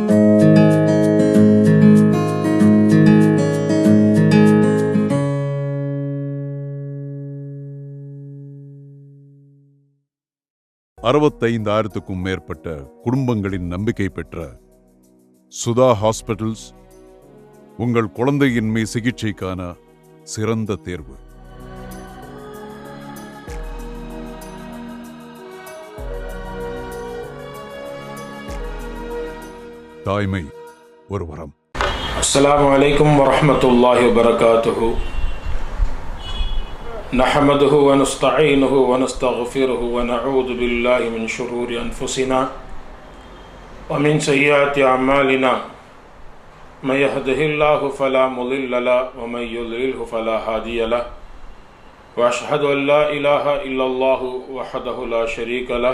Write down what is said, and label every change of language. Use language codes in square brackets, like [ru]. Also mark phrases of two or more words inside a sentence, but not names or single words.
[ta] $65,000க்கும் மேற்பட்ட குடும்பங்களின் நம்பிக்கை பெற்ற சுதா ஹாஸ்பிட்டல்ஸ் உங்கள் குழந்தையின்மை சிகிச்சைக்கான சிறந்த தேர்வு. தாய்மை ஒரு வரம். [ar] السلام عليكم ورحمة الله وبركاته. نحمده ونستعينه ونستغفره ونعوذ بالله من شرور أنفسنا ومن سيئات أعمالنا من يهده الله فلا مضل له ومن يضلله فلا هادي له وأشهد أن لا إله إلا الله وحده لا شريك له